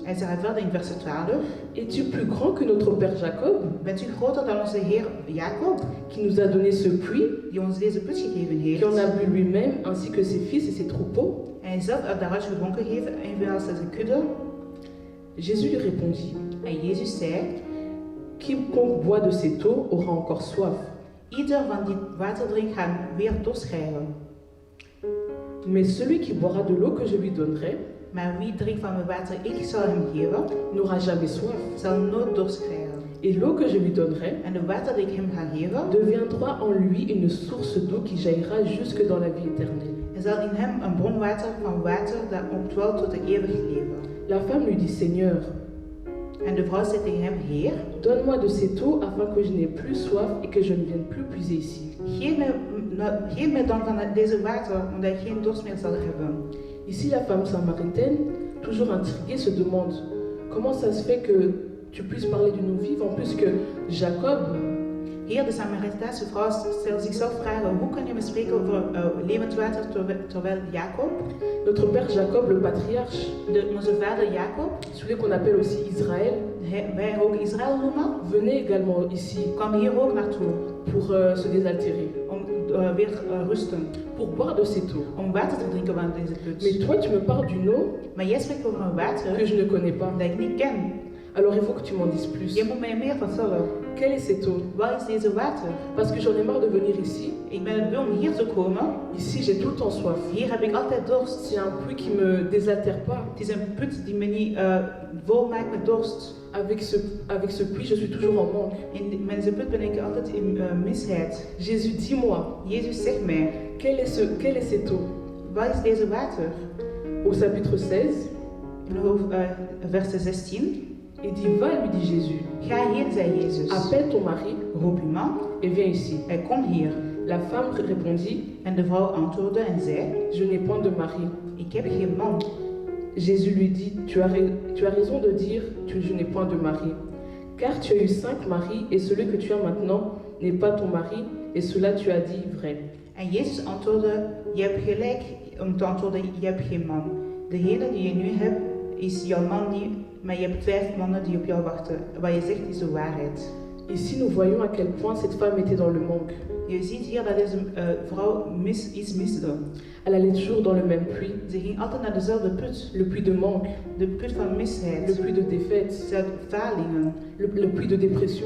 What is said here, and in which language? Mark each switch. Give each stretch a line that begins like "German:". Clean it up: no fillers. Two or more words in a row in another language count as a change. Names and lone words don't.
Dutch: En ze gaat verder in vers 12.
French: Es-tu plus grand que notre père Jacob,
Dutch: Bent u groter dan onze Heer Jacob,
French: qui nous a donné ce puits,
Dutch: die ons deze put gegeven heeft?
French: qui en a bu lui-même, ainsi que ses fils et ses troupeaux?
Dutch: En hij zelf uit daaruit gedronken heeft, evenals zijn kudde.
French: Jésus lui répondit,
Dutch: En Jezus zei,
French: quiconque boit de cette eau aura encore soif.
Dutch: ieder van die water drinkt gaat weer dorst krijgen.
French: Mais celui qui boira de l'eau que je lui donnerai
Dutch: Maar wie drinkt van mijn water ik zal hem geven,
French: n'aura jamais soif.
Dutch: zal nooit dorst krijgen.
French: Et l'eau que je lui donnerai
Dutch: En de water die ik hem ga geven,
French: deviendra en lui une source d'eau qui jaillira jusque dans la vie éternelle.
Dutch: er zal in hem een bronwater van water dat opdwelt tot de eeuwig leven.
French: La femme lui dit, Seigneur,
Dutch: En de vrouw zei tegen hem, Heer,
French: donne-moi de cette eau afin que je n'ai plus soif et que je ne vienne plus puiser ici.
Dutch: geef mij dan van deze water, omdat ik geen dorst meer zal hebben.
French: Ici, la femme samaritaine, toujours intriguée, se demande comment ça se fait que tu puisses parler d'une eau vive, en plus que Jacob,
Dutch: Heer, de Samaritaanse vrouw stelt zichzelf vragen, hoe kan je me spreken over levend water terwijl Jacob,
French: notre père Jacob, le patriarche,
Dutch: onze vader Jacob,
French: celui qu'on appelle aussi Israël,
Dutch: wij ook Israël noemen,
French: venait également ici
Dutch: kwam hier ook naartoe
French: pour se désaltérer,
Dutch: om weer rusten,
French: pour boire de cette eau.
Dutch: om water te drinken van deze
French: Mais
Dutch: put.
French: toi, tu me parles d'une eau
Dutch: Maar jij spreekt over een water
French: que je ne connais pas.
Dutch: dat ik niet ken.
French: Alors il faut que tu m'en dises plus.
Dutch: Je moet mij meer vertellen.
French: Quelle est cette eau?
Dutch: Wat is deze water?
French: Parce que j'en ai marre de venir ici.
Dutch: Ik ben het beu om hier te komen.
French: Ici, j'ai tout le temps soif.
Dutch: Hier heb ik altijd dorst.
French: C'est un puits qui me désaltère pas.
Dutch: Het is een put die me niet vol maakt met dorst.
French: Avec ce puits, je suis toujours en manque.
Dutch: In deze put ben ik altijd in misheid.
French: Jésus, dis-moi,
Dutch: Jezus zegt mij,
French: quelle est cette eau?
Dutch: wat is deze water?
French: Au chapitre 16,
Dutch: In vers 16.
French: il dit, va, lui dit Jésus,
Dutch: Ga heen, zei Jezus.
French: appelle ton mari
Dutch: Roep uw man
French: et viens ici.
Dutch: en kom hier.
French: La femme répondit,
Dutch: En de vrouw antwoordde en zei,
French: je n'ai point de mari.
Dutch: ik heb geen man.
French: Jésus lui dit, tu as raison de dire, je n'ai point de mari. Car tu as eu 5 maris et celui que tu as maintenant n'est pas ton mari et cela tu as dit vrai.
Dutch: En Jezus antwoordde, je hebt gelijk om te antwoorden, je hebt geen man. Degene die je nu hebt, is jouw man niet, maar je hebt 5 mannen die op jou wachten. Wat je zegt is de waarheid.
French: Ici, nous voyons à quel point cette femme était dans le manque.
Dutch: Je ziet hier dat deze vrouw iets miste.
French: Elle allait toujours dans le même puits,
Dutch: Ze ging altijd naar dezelfde put.
French: le puits de manque,
Dutch: De put van
French: le
Dutch: misheid,
French: puits de défaite,
Dutch: falingen,
French: le puits de dépression.